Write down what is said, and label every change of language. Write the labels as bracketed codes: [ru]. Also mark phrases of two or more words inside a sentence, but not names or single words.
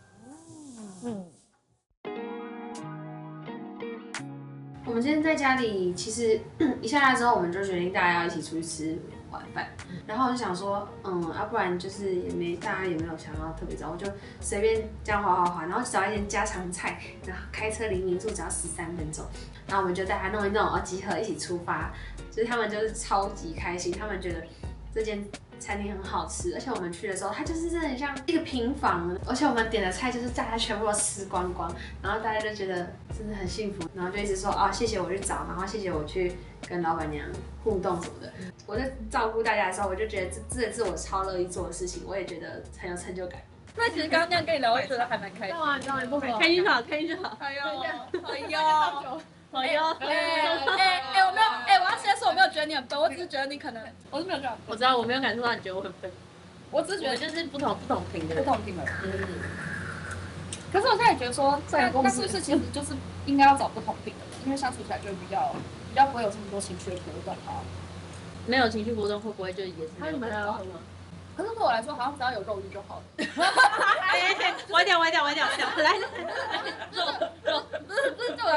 [zh] 我們今天在家裡，其實一下來之後，我們就決定大家要一起出去吃晚飯。然後我就想說，要不然就是大家也沒有想要特別早，我就隨便這樣滑，然後找一點家常菜，然後開車離民宿只要13分鐘，然後我們就帶他弄一弄，集合一起出發。就是他們就是超級開心，他們覺得這間餐廳很好吃，而且我們去的時候，它就是真的很像一個平房，而且我們點的菜就是大家全部都吃光光，然後大家就覺得真的很幸福，然後就一直說謝謝我去找，然後謝謝我去跟老闆娘互動什麼的。我在照顧大家的時候，我就覺得這是我超樂意做的事情，我也覺得很有成就感。那其實剛剛那樣跟你聊，我覺得還蠻開心。當然不好，開心就好。哎呦。我沒有，我要先說我沒有覺得你很笨，我只是覺得你可能，我是沒有覺得。我知道我沒有感受到你覺得我很笨，我只是覺得就是不同頻的。可是我現在也覺得說，那是不是其實就是應該要找不同頻的人，因為相處起來就比較不會有這麼多情緒的波動啊。沒有情緒波動會不會就也是沒有波動？可是對我來說，好像只要有肉欲就好了。歪掉，來，肉，不是